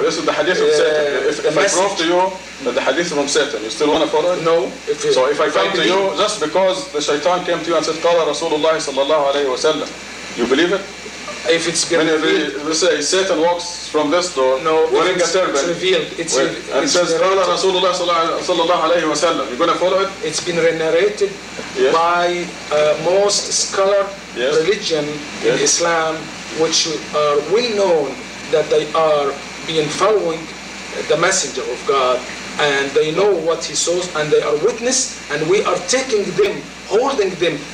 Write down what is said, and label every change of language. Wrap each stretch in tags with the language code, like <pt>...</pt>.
<en>This is the hadith of Satan. If I prove to you that the hadith from Satan, you still want to follow it? No. So if I come to you, just because the shaitan came to you and said,</en> <ar>قال رسول الله صلى الله عليه وسلم,</ar> <en>you believe it? If it's been revealed... Let's say Satan walks from this door, wearing a turban. It's revealed. And says,</en> <ar>قال رسول الله صلى الله عليه وسلم.</ar> <en>You're going to follow it? It's been narrated by most scholar religion in Islam, which are well known that they are being following the messenger of God, and they know what he saws, and they are witness, and we are taking them, holding them.</en>